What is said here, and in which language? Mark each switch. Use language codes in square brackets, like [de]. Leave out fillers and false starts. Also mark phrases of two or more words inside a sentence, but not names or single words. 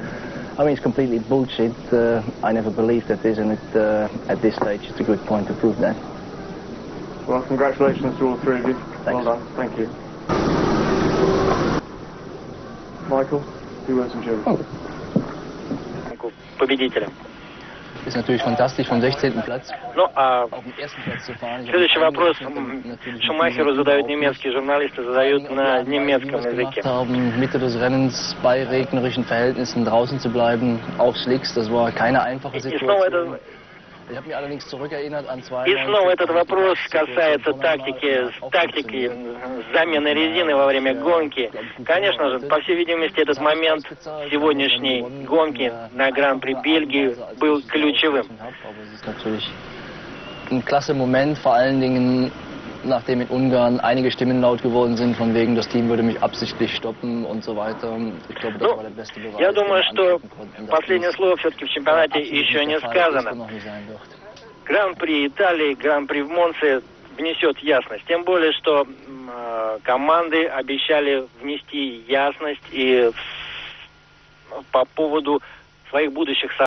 [en] I mean, it's completely bullshit. I never believed that this, and at this stage it's a good point to prove that. Well, congratulations to all three of you. Thanks. Well done. Thank you. Michael, few words from Jim. [ru] Победителя. [de] Ist natürlich fantastisch, vom 16. Platz [ru] Ну, а [de] auf dem ersten Platz zu fahren. [ru] следующий вопрос Шумахеру задают немецкие журналисты, задают на немецком языке. [de] Mitte des Rennens bei regnerischen Verhältnissen draußen zu bleiben, auf Slicks, das war keine einfache [ru] И снова [de] Situation. [ru] И снова этот вопрос касается тактики замены резины во время гонки. Конечно же, по всей видимости, этот момент сегодняшней гонки на Гран-при Бельгии был ключевым. [de] Ein klasse Moment, vor allen Dingen nachdem in Ungarn einige Stimmen laut geworden sind, von wegen, das Team würde mich absichtlich stoppen und so weiter. Ich glaube, das war der beste Beweis. [ru] Я думаю, что последнее слово все-таки в чемпионате еще не сказано. Гран-при Италии, Гран-при в Монце внесет ясность. Тем более, что команды обещали внести ясность и по поводу своих будущих